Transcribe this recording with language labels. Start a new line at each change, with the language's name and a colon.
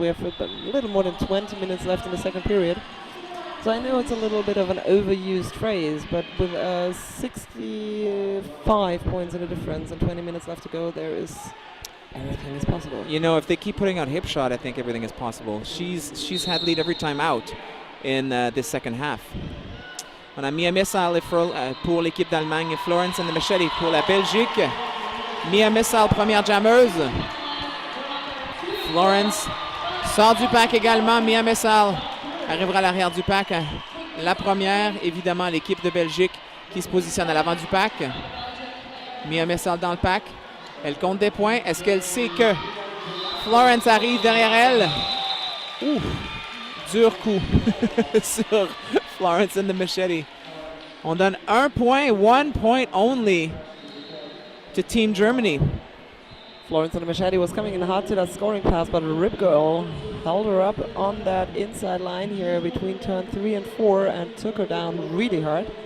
English: We have a little more than 20 minutes left in the second period. So I know it's a little bit of an overused phrase, but with 65 points in the difference and 20 minutes left to go, everything is possible. You know, if they keep putting out Hipshot, I think everything is possible. She's had lead every time out in this second half.
French: On a Mia Missile pour l'équipe d'Allemagne, Florence and the Machete pour la Belgique. Mia Missile, première jammeuse. Florence sort du pack également. Mia Missile arrivera à l'arrière du pack. La première, évidemment, l'équipe de Belgique qui se positionne à l'avant du pack. Mia Missile dans le pack. Elle compte des points. Est-ce qu'elle sait que Florence arrive derrière elle? Ouh, dur coup sur Florence and the Machete. On donne 1 point, 1 point
English: only to Team Germany. Florence and the Machete was coming in hard to that scoring pass, but Rip Girl held her up on that inside line here between turn 3 and 4 and took her down really hard.